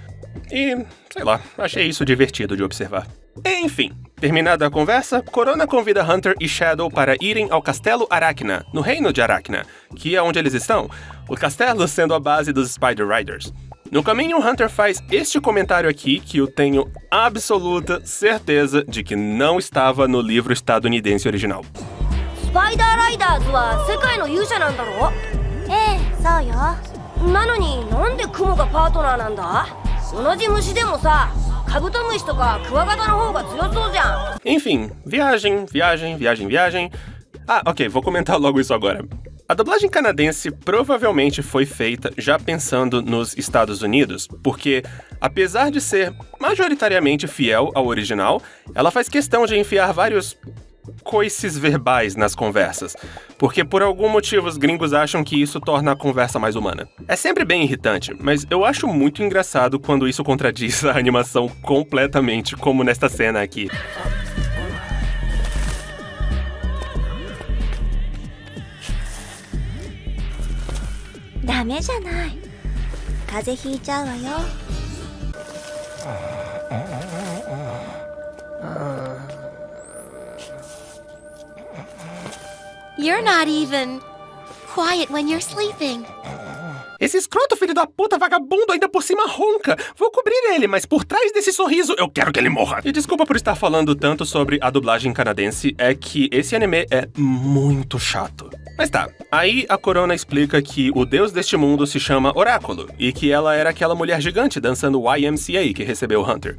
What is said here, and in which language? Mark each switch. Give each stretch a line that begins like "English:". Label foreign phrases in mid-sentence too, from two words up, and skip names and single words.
Portuguese: E, sei lá, achei isso divertido de observar. Enfim, terminada a conversa, Corona convida Hunter e Shadow para irem ao Castelo Arachna, no reino de Arachna, que é onde eles estão, o castelo sendo a base dos Spider Riders. No caminho, Hunter faz este comentário aqui que eu tenho absoluta certeza de que não estava no livro estadunidense original.
Japanese: スパイダーライダーズは世界の勇者なんだろ？ええ、そうよ。なのになんでクモがパートナーなんだ？同じ虫でもさ、カブトムシとかクワガタの方が強そうじゃん。
Portuguese: Enfim, viagem. Ah, ok, vou comentar logo isso agora. A dublagem canadense provavelmente foi feita já pensando nos Estados Unidos, porque, apesar de ser majoritariamente fiel ao original, ela faz questão de enfiar vários coices verbais nas conversas, porque por algum motivo os gringos acham que isso torna a conversa mais humana. É sempre bem irritante, mas eu acho muito engraçado quando isso contradiz a animação completamente, como nesta cena aqui.
Japanese: ダメじゃない。風邪ひいちゃうわよ。
English: You're not even quiet when you're sleeping.
Portuguese: Esse escroto filho da puta vagabundo ainda por cima ronca. Vou cobrir ele, mas por trás desse sorriso eu quero que ele morra. E desculpa por estar falando tanto sobre a dublagem canadense, é que esse anime é muito chato. Mas tá, aí a Corona explica que o deus deste mundo se chama Oráculo, e que ela era aquela mulher gigante dançando YMCA que recebeu Hunter.